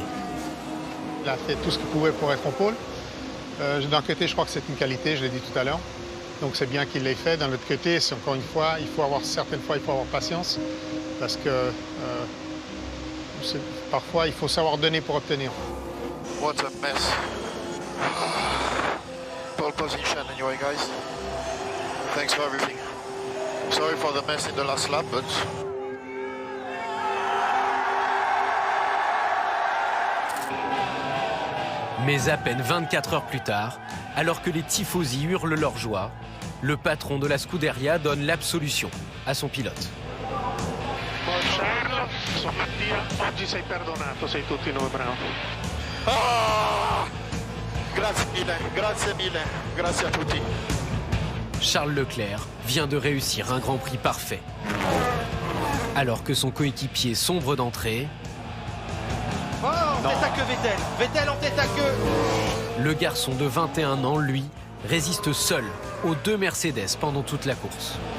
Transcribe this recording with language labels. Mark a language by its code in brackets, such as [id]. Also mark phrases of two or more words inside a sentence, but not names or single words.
[fr] Il a fait tout ce qu'il pouvait pour être en pôle. D'un côté, je crois que c'est une qualité, je l'ai dit tout à l'heure. Donc c'est bien qu'il l'ait fait. D'un autre côté, c'est encore une fois, certaines fois, il faut avoir patience. Parce que parfois, il faut savoir donner pour obtenir. [en] What a mess. Pole position anyway, guys. Thanks for everything. Sorry for the mess in the last lap, but... [fr] Mais à peine 24 heures plus tard, alors que les tifosi hurlent leur joie, le patron de la Scuderia donne l'absolution à son pilote. [it] Charles, stamattina, oggi sei perdonato, sei tutti noi bravo. Ah! Grazie mille, grazie a tutti. [fr] Charles Leclerc vient de réussir un Grand Prix parfait. Alors que son coéquipier sombre d'entrée, en tête à queue Vettel. Vettel en tête à queue. le garçon de 21 ans, lui, résiste seul aux 2 Mercedes pendant toute la course.